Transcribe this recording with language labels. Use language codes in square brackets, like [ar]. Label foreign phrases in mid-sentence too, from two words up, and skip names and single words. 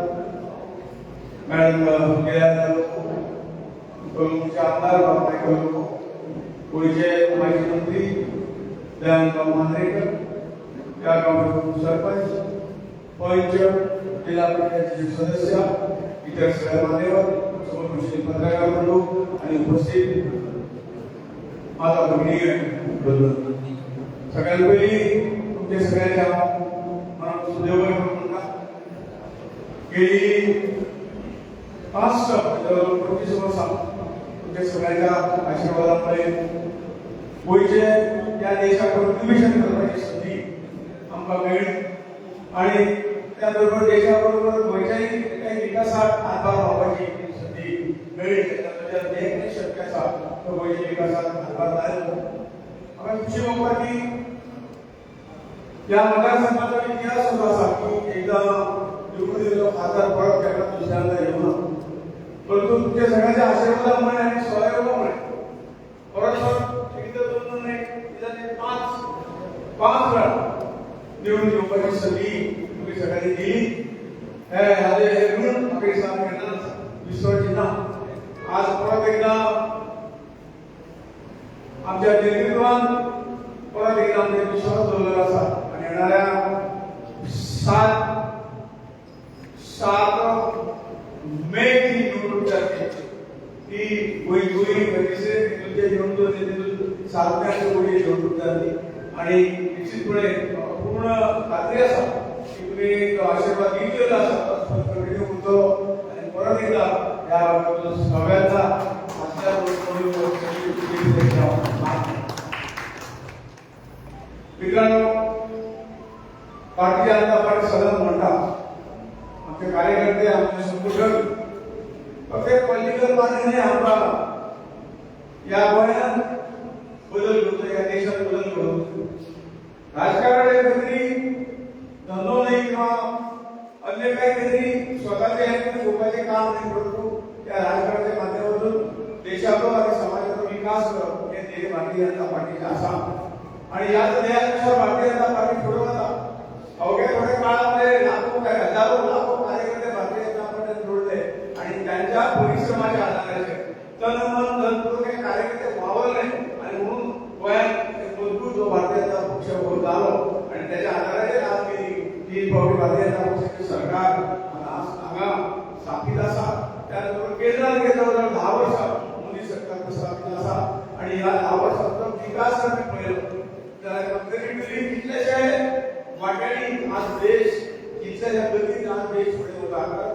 [mr] मॅडम गेल्या कळूचे आमदार बाबाई कळू पुढचे माजी मंत्री दयानंद मांद्रेकर या गावाचे सरपंच पंच जिल्हा परिषदेचे सदस्य इतर सगळ्या मान्यवर पत्रकार बंधू आणि उपस्थित माझा भगिनी बंधू सगळ्यात पहिली तुमच्या सगळ्यांच्या मनापासून देवघर करून गेली 25 वर्ष तुमच्या सगळ्यांच्या आशीर्वादामुळे गोयचे या देशाकडून निवेशन करण्याची संधी [kok] आमकां मेळ्ळी [mr] आणि त्याबरोबर देशाबरोबर गोयच्याही काही विकासात हातभार लावपाची संधी मेळ्ळी. [kok] जे शक्य आसा तो गोयच्या विकासात हातभार लायलो. म्हाका खुशी भोगता की या मतदारसंघाचो इतिहास असो आसा की एकदा निवडून दिल्लो खासदार परत तेका दुसऱ्यांदा येवना, [mr] परंतु तुमच्या सगळ्यांच्या आशीर्वादामुळे आणि सहयोगामुळे परत एकदा दोन नाही पाच वेळा निवडून येवपाची संधी तुम्ही सगळ्यांनी दिली. [kok] हे ऋण आपले सामने विसरचे ना. [mr] आज परत एकदा आमच्या नेतृत्वान परत एकदा आमचे विश्वास [kok] दवरलेलो आसा [mr] आणि येणाऱ्या 7 मे ची निवडणूक जातली ती गोंयची तुमच्या निवडणूक 7 मेची निवडणूक जातली आणि निश्चितपणे पूर्ण खात्री आसा की तुम्ही तो आशीर्वाद दिलेला आसा कंटिन्यू करतलो आणि परत एकदा या सगळ्यांचा मित्रांनो, भारतीय जनता पार्टी सतत म्हणटा आमचे कार्यकर्ते आमचे संघटन फक्त [en] political party [mr] आमकां या गोंयांत बदल करतो, या देशात बदल करतो. [kok] राजकारणाचे खंयतरी धंदो नाही किंवा अन्य काहीतरी स्वतःचे लोकांचे काम नाही, परंतु या राजकारणाच्या माध्यमातून देशाचो आणि समाजाचो विकास करप हे ध्येय भारतीय जनता पार्टीचे आसा आणि या ध्येयानुसार भारतीय जनता पार्टी फुडें वता. [mr] अवघ्या थोड्या काळामध्ये हजारो लाखो कार्यकर्ते भारतीय जनता पार्टीत जोडले आणि त्यांच्या परिश्रमाच्या आधाराचे तन मन धन करून हे कार्यकर्ते वावरले आणि म्हणून गोंयांत मजबूत जो भारतीय जनता पक्ष उभो जालो आणि त्याच्या आधाराचे आज मी भारतीय जनता पक्षाचे सरकार हांगा स्थापीत आसा. [kok] त्यानंतर केंद्रात जवळ 10 वर्सां मोदी सरकार स्थापीत आसा आणि ह्या 10 वर्सांचो विकास आमी पळयलो जाल्यार कंपेरेटिव्हली कितलेशे वाट्यांनी आज देश कितलेशा गतीन आज देश फुडें वता.